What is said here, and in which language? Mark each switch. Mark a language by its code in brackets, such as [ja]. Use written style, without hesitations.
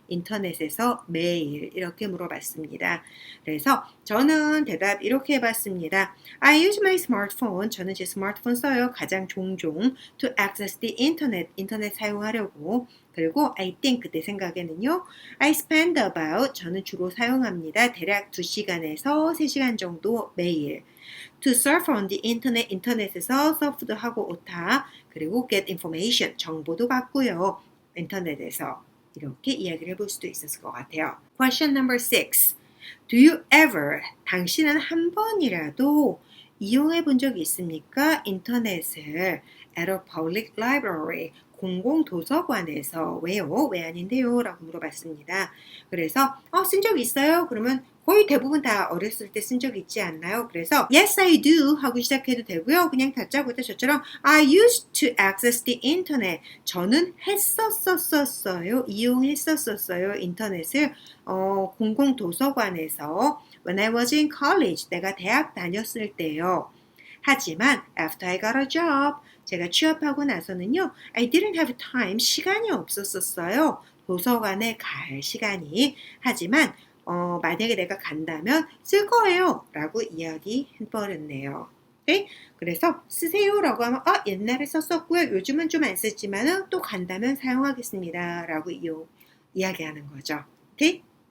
[ko] 인터넷에서 매일 이렇게 물어봤습니다. 그래서 저는 대답 이렇게 해봤습니다. [en] I use my smartphone, [ko] 저는 제 스마트폰 써요. 가장 종종 [en] to access the internet, [ko] 인터넷 사용하려고 그리고 [en] I think, [ko] 내 생각에는요. [en] I spend about, [ko] 저는 주로 사용합니다. 대략 2시간에서 3시간 정도 매일. [en] To surf on the internet, [ko] 인터넷에서 서프도 하고 오타. 그리고 [en] get information, [ko] 정보도 받고요. 인터넷에서. 이렇게 이야기를 해볼 수도 있었을 것 같아요. [en] Question number 6. Do you ever, [ko] 당신은 한 번이라도 이용해 본 적이 있습니까? 인터넷을 [en] at a public library, [ko] 공공도서관에서. 왜요? 왜 아닌데요? 라고 물어봤습니다. 그래서 쓴 적 있어요? 그러면 거의 대부분 다 어렸을 때 쓴 적 있지 않나요? 그래서 [en] Yes, I do [ko] 하고 시작해도 되고요. 그냥 다짜고짜 저처럼 [en] I used to access the internet. [ko] 저는 했었었어요. 이용했었어요. 인터넷을 공공도서관에서 [en] When I was in college. [ko] 내가 대학 다녔을 때요. 하지만 [en] after I got a job. [ko] 제가 취업하고 나서는요. [en] I didn't have time. [ko] 시간이 없었어요. 도서관에 갈 시간이. 하지만 만약에 내가 간다면 쓸 거예요 라고 이야기해버렸네요. 네? 그래서 쓰세요 라고 하면 옛날에 썼었고요. 요즘은 좀 안 쓰지만 또 간다면 사용하겠습니다 라고 이야기하는 거죠. 오케이?